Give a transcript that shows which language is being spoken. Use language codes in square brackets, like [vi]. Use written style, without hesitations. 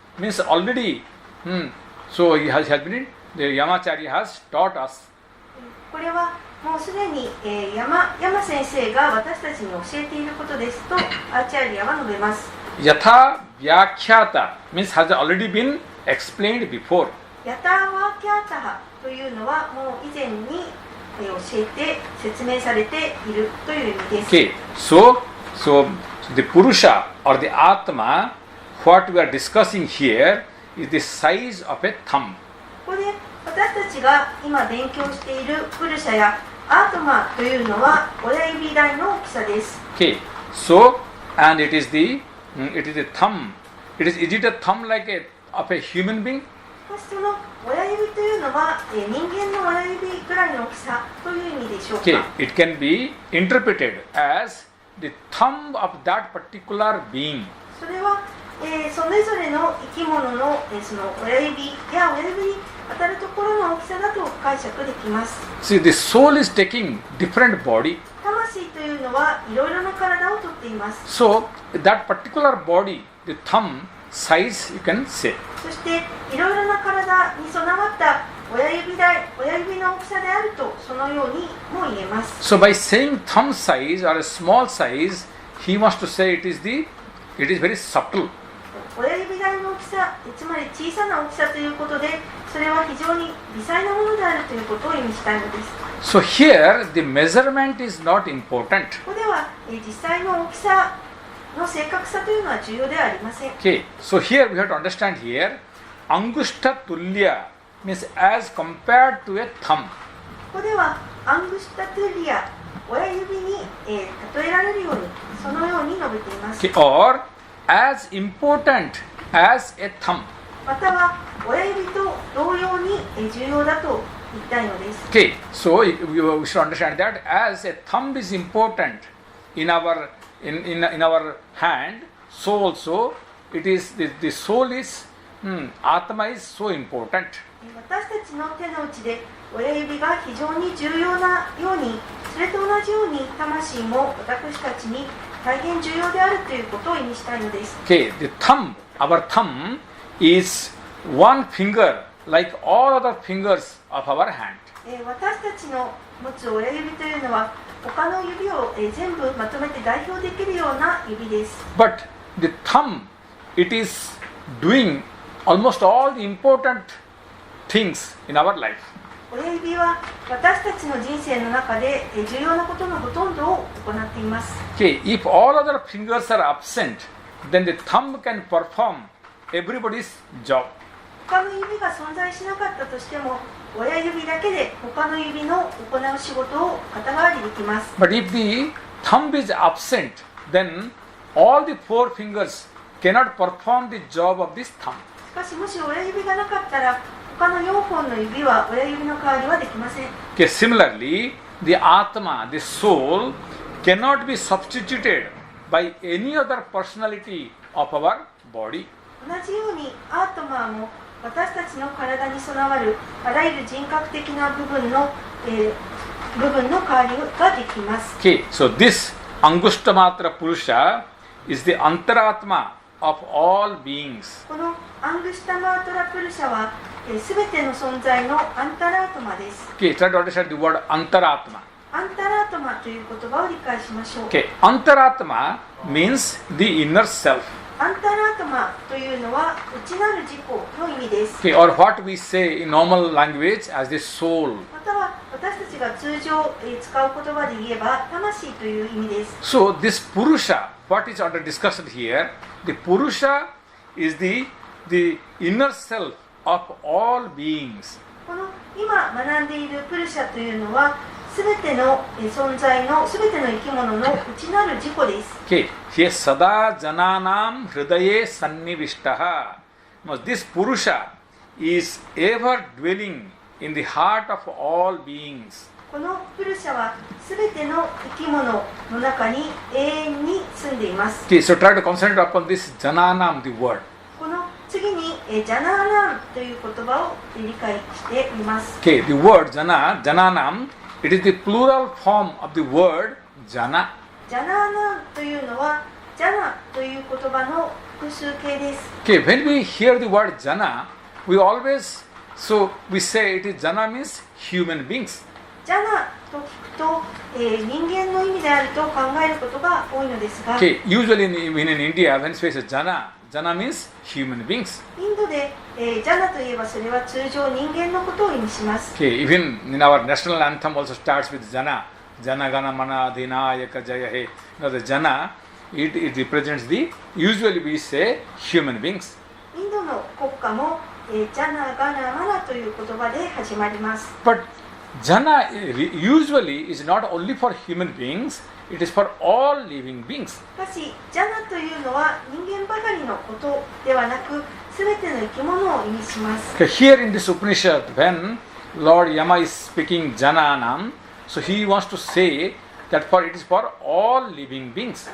[en] Means already, so he has been, the Yamacharya has taught us. [ja] これはもうすでに、山先生が私たちに教えていることですとアーチャリアは述べます。 [en] Yatha Vyakhyata means has already been explained before. [ja] ヤタワキャータハというのはもう以前に、教えて説明されているという意味です。 [en] Okay, so the Purusha or the Atma, what we are discussing here is the size of a thumb. [ja] ここで私たちが今勉強しているプルシャやアートマというのは親指大の大きさです。 [en] Okay, so and it is the thumb. Is it a thumb like of a human being? [ja] その親指というのは、人間の親指ぐらいの大きさという意味でしょうか。 [en] Okay, it can be interpreted as the thumb of that particular being. [ja] それは、それぞれの生き物の、その親指や親指に当たるところの大きさだと解釈できます。 [en] See, the soul is taking different body. [ja] 魂というのはいろいろな体をとっています。 [en] So that particular body, the thumb size, you can say. [ja] そしていろいろな体に備わった親指の大きさであるとそのようにも言えます。 [en] So by saying thumb size or a small size, he wants to say it is very subtle. [ja] 親指大の大きさ、つまり小さな大きさということで、それは非常に微細なものであるということを意味したいのです。 [en] So here the measurement is not important. [ja] ここでは実際の大きさの正確さというのは重要ではありません。 [en] Okay, so here we have to understand here, Angushta Tulya means as compared to a thumb. [ja] ここではアングシュタトゥリア、親指に、例えられるように、そのように述べています。 [en] Okay, or as important as a thumb. [ja] または親指と同様に重要だと言いたいのです。 [en] Okay, so we should understand that as a thumb is important in our hand, so also it is the soul is Atma is so important. [ja] 私たちの手の内で親指が非常に重要なように、それと同じように魂も私たちに大変重要であるということを意味したいのです。 [en] Okay, the thumb, our thumb is one finger like all other fingers of our hand. [ja] 私たちの持つ親指というのは他の指を全部まとめて代表できるような指です。 [en] But the thumb, it is doing almost all the important things in our life. [ja] 親指は私たちの人生の中で重要なことのほとんどを行っています。 [en] Okay, if all other fingers are absent, then the thumb can perform everybody's job. [ja] 他の指が存在しなかったとしても、親指だけで他の指の行う仕事を肩代わりできます。 [en] But if the thumb is absent, then all the four fingers cannot perform the job of this thumb. [ja] しかし、もし親指がなかったら、他の4本の指は親指の代わりはできません。 [en] Okay, similarly, the Atma, the soul, cannot be substituted by any other personality of our body. [ja] 同じようにアートマーも私たちの体に備わるあらゆる人格的な部分の代わりができます。 [en] Okay, so this Angushtamatra Purusha is the Antaratma of all beings. [ja] このアングシュタマートラプルシャはすべての存在のアンタラートマです。 [en] Okay, try to understand the word Antaratma. [ja] アンタラートマという言葉を理解しましょう。 [en] Okay, Antaratma means the inner self. [ja] アンタラートマというのは内なる自己の意味です。 [en] Okay, or what we say in normal language as the soul. [ja] または私たちが通常使う言葉で言えば魂という意味です。 [en] So this Purusha, what is under discussion here, the Purusha is the inner self of all beings. [ja] この今学んでいるプルシャというのはすべての存在のすべての生き物の内なる自己です。 [en] Okay, here [sa] Sada Jananam Hridaye Sannivishtaha. [en] Now this Purusha is ever dwelling in the heart of all beings. [ja] このプルシャはすべての生き物の中に永遠に住んでいます。 [en] Okay, so try to concentrate upon this Jananam, the word. [ja] この次にジャナーナンという言葉を理解してみます。 [en] Okay, the word Jananam, it is the plural form of the word Jana. [ja] ジャナーナンというのはジャナという言葉の複数形です。 [en] Okay, when we hear the word Jana, we always, so we say it is Jana means human beings. [ja] ジャナと聞くと、人間の意味であると考えることが多いのですが、 [en] Okay, usually in India, when we say Jana, Jana means human beings. [ja] インドで、ジャナといえばそれは通常人間のことを意味します。 [en] Okay, even in our national anthem also starts with Jana. [bn] Jana Gana Mana Dhinayaka Jaya He. [en] Now the Jana, it represents usually we say human beings. [ja] インドの国歌も、ジャナガナマナという言葉で始まります。 [en] But Jana usually is not only for human beings, it is for all living beings. [ja] しかし、ジャナというのは人間ばかりのことではなく、すべての生き物を意味します。 [en] Okay, here in this Upanishad, when Lord Yama is speaking Jananam, so he wants to say that it is for all living beings.